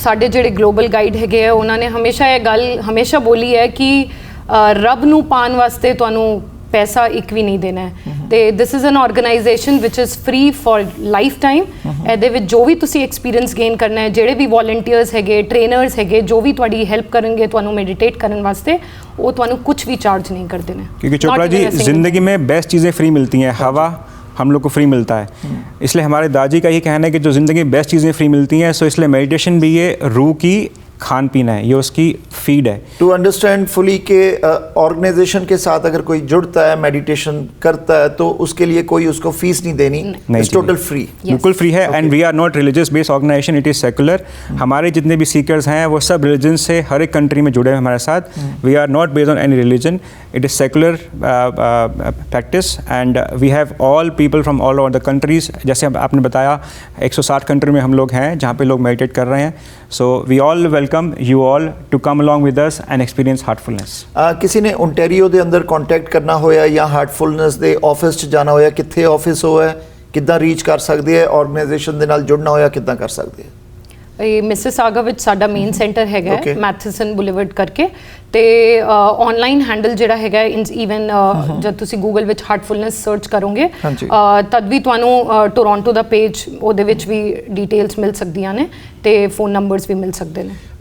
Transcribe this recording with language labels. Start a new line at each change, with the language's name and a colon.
Punjabi: ਸਾਡੇ ਜਿਹੜੇ global guide ਹੈਗੇ ਆ ਉਹਨਾਂ ਨੇ ਹਮੇਸ਼ਾ ਇਹ ਗੱਲ ਹਮੇਸ਼ਾ ਬੋਲੀ ਹੈ ਕਿ ਰੱਬ ਨੂੰ ਪਾਉਣ ਵਾਸਤੇ ਤੁਹਾਨੂੰ ਪੈਸਾ ਇੱਕ ਵੀ ਨਹੀਂ ਦੇਣਾ ਹੈ ਤੇ
English: This is an organisation which is free for lifetime.
Punjabi: ਇਹਦੇ ਵਿੱਚ ਜੋ ਵੀ ਤੁਸੀਂ ਐਕਸਪੀਰੀਅੰਸ ਗੇਨ ਕਰਨਾ ਹੈ, ਜਿਹੜੇ ਵੀ ਵੋਲੰਟੀਅਰਸ ਹੈਗੇ, ਟ੍ਰੇਨਰਸ ਹੈਗੇ, ਜੋ ਵੀ ਤੁਹਾਡੀ ਹੈਲਪ ਕਰਨਗੇ ਤੁਹਾਨੂੰ ਮੈਡੀਟੇਟ ਕਰਨ ਵਾਸਤੇ, वो ਤੁਹਾਨੂੰ
Hindi: कुछ भी चार्ज नहीं कर देना। क्योंकि चोपड़ा जी, ज़िंदगी में बेस्ट चीज़ें फ्री मिलती हैं, हवा हम लोग को फ्री मिलता है, इसलिए हमारे दादी का ये कहना है कि जो ज़िंदगी में बेस्ट चीज़ें फ्री मिलती हैं, सो इसलिए मेडिटेशन भी ये रूह की खान पीना है, ये उसकी फीड है।
English: to understand fully
Hindi: के ऑर्गेनाइजेशन के साथ अगर कोई जुड़ता है, मेडिटेशन करता है, तो उसके लिए कोई उसको फीस नहीं देनी,
English: It's total free.
Hindi: बिल्कुल फ्री है।
English: And we are not religious based organisation, it is secular.
Hindi: हमारे जितने भी सीकर्स हैं वो सब रिलीजन से हर एक कंट्री में जुड़े हैं हमारे साथ।
English: We are not based on any religion, it is secular practice and we have all people from all over the countries.
Hindi: जैसे आपने बताया 160 कंट्री में हम लोग हैं जहाँ पे लोग मेडिटेट कर रहे हैं।
English: So we all welcome you all to come along with us and experience heartfulness.
Hindi: किसी ने
Punjabi: ओंटारियो ਦੇ ਅੰਦਰ ਕੰਟੈਕਟ ਕਰਨਾ ਹੋਇਆ ਜਾਂ ਹਾਰਟਫੁਲਨੈਸ ਦੇ ਆਫਿਸ 'ਚ ਜਾਣਾ ਹੋਇਆ, ਕਿੱਥੇ ਆਫਿਸ ਹੋਇਆ, ਕਿੱਦਾਂ ਰੀਚ ਕਰ ਸਕਦੇ ਆ, ਆਰਗੇਨਾਈਜੇਸ਼ਨ ਦੇ ਨਾਲ ਜੁੜਨਾ ਹੋਇਆ ਕਿੱਦਾਂ ਕਰ ਸਕਦੇ ਆ? ਇਹ ਮਿਸਿਸਾਗਾ ਵਿੱਚ ਸਾਡਾ ਮੇਨ ਸੈਂਟਰ ਹੈਗਾ ਮੈਥਸਨ ਬੁਲੇਵਰਡ ਕਰਕੇ ਤੇ ਆਨਲਾਈਨ ਹੈਂਡਲ ਜਿਹੜਾ ਹੈਗਾ ਇਵਨ ਜਦ ਤੁਸੀਂ ਗੂਗਲ ਵਿੱਚ ਹਾਰਟਫੁਲਨੈਸ ਸਰਚ ਕਰੋਗੇ ਤਦ ਵੀ ਤੁਹਾਨੂੰ ਟੋਰਾਂਟੋ ਦਾ ਪੇਜ ਉਹਦੇ ਵਿੱਚ ਵੀ ਡਿਟੇਲਸ ਮਿਲ ਸਕਦੀਆਂ ਨੇ ਤੇ ਫੋਨ ਨੰਬਰਸ ਵੀ ਮਿਲ ਸਕਦੇ ਨੇ।